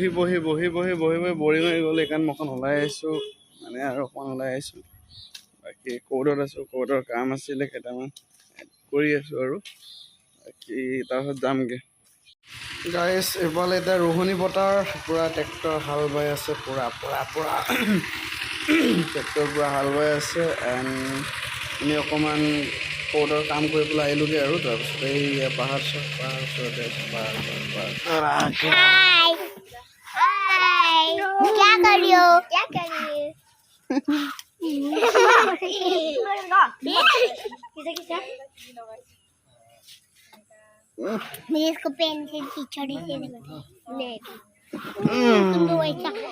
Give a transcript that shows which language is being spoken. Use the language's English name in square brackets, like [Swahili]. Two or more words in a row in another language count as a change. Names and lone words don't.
[Assamese] বৰিং হৈ গ'ল সেইকাৰণে মই অকণ ওলাই আহিছোঁ মানে আৰু অকণ ওলাই আহিছোঁ বাকী কৌটত আছোঁ কৌটৰ কাম আছিলে কেইটামান কৰি আছোঁ আৰু বাকী তাৰপিছত যামগৈ গাইজ এইফালে এতিয়া ৰোহনী বতাৰ পূৰা ট্ৰেক্টৰ হাল বাই আছে পূৰা ট্ৰেক্টৰ পূৰা হাল বাই আছে এণ্ড আমি অকণমান কৌটৰ কাম কৰি পেলাই আহিলোঁগৈ আৰু তাৰপিছত এই পাহাৰ ওচৰতে [Hindi] क्या कर रही हो मैं इसको पेंसिल की छड़ी से तुम दो ऐसा